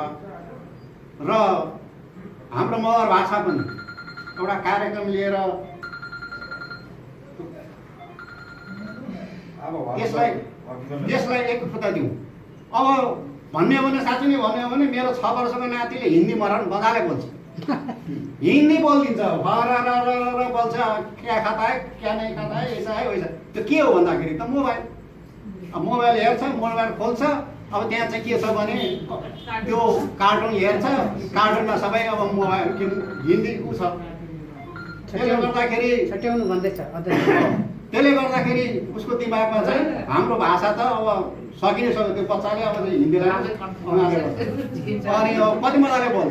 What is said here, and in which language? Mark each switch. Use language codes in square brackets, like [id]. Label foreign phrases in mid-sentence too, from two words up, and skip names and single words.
[ne] र हाम्रो मगर भाषा पनि एउटा कार्यक्रम लिएर यसलाई एकरूपता दिउँ। अब भन्ने हो भने साँच्चै नै भन्ने हो भने मेरो 6 वर्षको नातिले हिन्दी मजाले बोल्छ, हिन्दी बोलिदिन्छ, बोल्छ, [hi] क्या खाता है क्या नहीं खाता है, ऐसा है वैसा। [ne] त्यो के हो भन्दाखेरि त मोबाइल मोबाइल हेर्छ, मोबाइल खोल्छ, अब त्यहाँ चाहिँ के छ भने त्यो कार्टुन हेर्छ, कार्टुनमा सबै अब मोबाइल हिन्दी उ छ। त्यसले गर्दाखेरि छट्याउनु भन्दैछ त्यसले गर्दाखेरि उसको दिमागमा चाहिँ हाम्रो भाषा त अब सकिनै सक्यो, त्यो बच्चाले अब हिन्दीलाई अनि अब कति मजाले बोल्छ।